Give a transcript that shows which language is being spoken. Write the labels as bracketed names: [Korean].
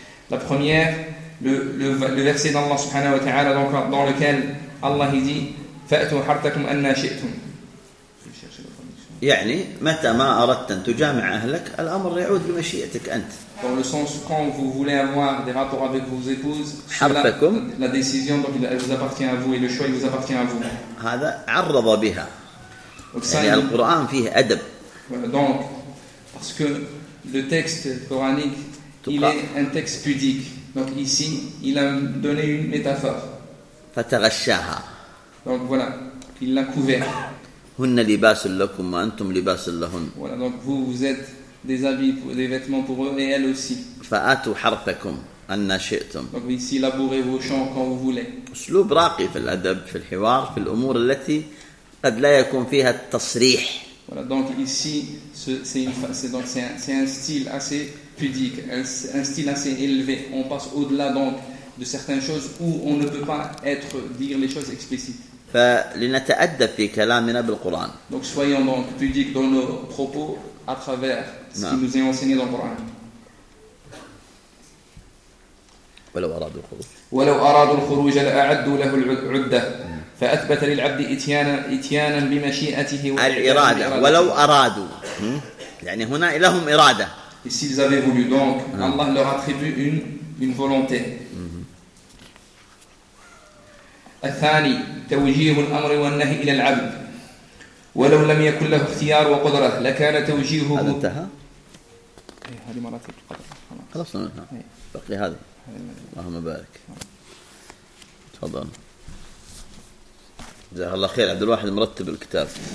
[French] La première, le verset d'Allah subhanahu wa ta'ala dans lequel Allah dit [Arabic] فاتوا حرثكم أنا شئتم. يعني متى ما أردت أن تجامع أهلك الأمر يعود بمشيئتك أنت. [French] Dans le sens quand vous voulez avoir des rapports avec vos épouses, [Arabic] حرفكم. [French] La décision donc elle vous appartient à vous et le choix vous appartient à vous. [Arabic] هذا عرض بها. يعني القرآن فيه أدب. [French] Donc parce que le texte coranique il est un texte pudique. Donc ici il a donné une métaphore. [Arabic] فتغشاها. [French] Donc voilà, il l'a couvert. [Arabic] هن لباس لكم وأنتم لباس لهن. [French] Voilà, donc vous êtes des habits, des vêtements pour eux et elles aussi. [Arabic] فأتوا حرثكم أن شئتم. [French] Donc ici, labourez vos champs quand vous voulez. [Arabic] أسلوب راقي في الأدب في الحوار في الأمور التي قد لا يكون فيها التصريح. [French] Voilà, donc ici, c'est un style assez pudique, un style assez élevé. On passe au-delà donc de certaines choses où on ne peut pas être dire les choses explicites. [Arabic] فلنتأدب في كلامنا بالقرآن. [French] Donc soyons donc pudiques dans nos propos à travers ce qui nous est enseigné dans le Coran. [Arabic] ولو أرادوا الخروج. ولو أرادوا الخروج لأعدوا له العدة. فأثبت للعبد إتيانا بمشيئته الإرادة. ولو أرادوا. يعني هنا لهم إرادة. [French] S'ils avaient voulu donc, Allah leur attribue une volonté. [Arabic] الثاني توجيه الأمر والنهي إلى العبد ولو لم يكن له اختيار وقدرة لكان توجيهه هذا انتهى هذه مراتب القدرة خلاص بقي هذا اللهم بارك تفضل جزاك الله خير عبد الواحد مرتب الكتاب